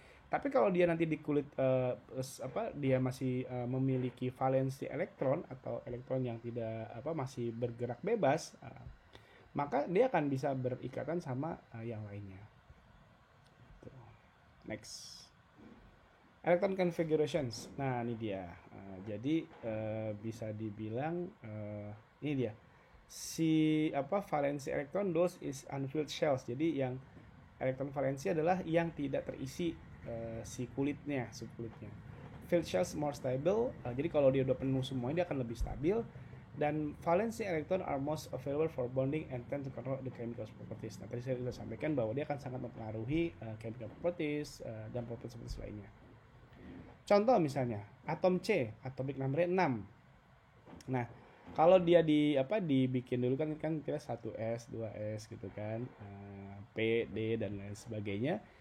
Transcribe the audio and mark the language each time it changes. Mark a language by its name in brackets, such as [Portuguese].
[Indonesian] Tapi kalau dia nanti di kulit dia masih memiliki valensi elektron atau elektron yang tidak masih bergerak bebas, maka dia akan bisa berikatan sama yang lainnya. [English] Next, electron configurations. [Indonesian] Nah, ini dia. Jadi bisa dibilang ini dia. Si valensi elektron, [English] those is unfilled shells. [Indonesian] Jadi yang elektron valensi adalah yang tidak terisi si kulitnya, subkulitnya. [English] Filled shells more stable. [Indonesian] Jadi kalau dia udah penuh semuanya dia akan lebih stabil. [English] Dan valency electron are most available for bonding and tend to control the chemical properties. [Indonesian] Nah, tadi saya sudah sampaikan bahwa dia akan sangat mempengaruhi chemical properties dan properties lainnya. Contoh misalnya atom C, [English] atomic number 6. [Indonesian] Nah, kalau dia dibikin dulu kan kita 1s, 2s gitu kan, P, D dan lain sebagainya.